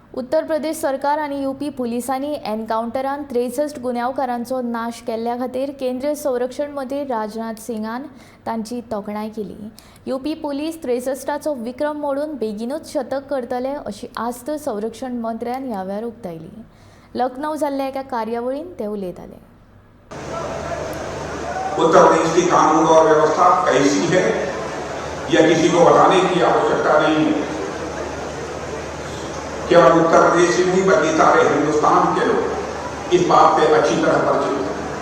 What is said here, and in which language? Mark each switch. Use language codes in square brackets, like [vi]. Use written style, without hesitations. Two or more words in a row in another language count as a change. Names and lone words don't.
[kok] उत्तर प्रदेश सरकार आणि यूपी पुलिसांनी एनकाउंटरान 63 गुन्यांवकारांचो नाश केल्ल्या खातीर केंद्रीय संरक्षण मंत्री राजनाथ सिंगान तांची तोखणाय केली। यूपी पुलीस 63ाचो विक्रम मोडून बेगीनूच शतक करतले अशी आस्त संरक्षण मंत्र्यान ह्या वेळार उक्तायली। लखनऊ जाल्ल्या एका कार्यावळीन ते उलयताले। [hi] उत्तर प्रदेश की कानून और व्यवस्था कैसी है यह किसी को बताने की आवश्यकता नहीं है। केवल उत्तर प्रदेश ही नहीं बल्कि सारे हिंदुस्तान के लोग इस बात से अच्छी तरह परिचित हैं।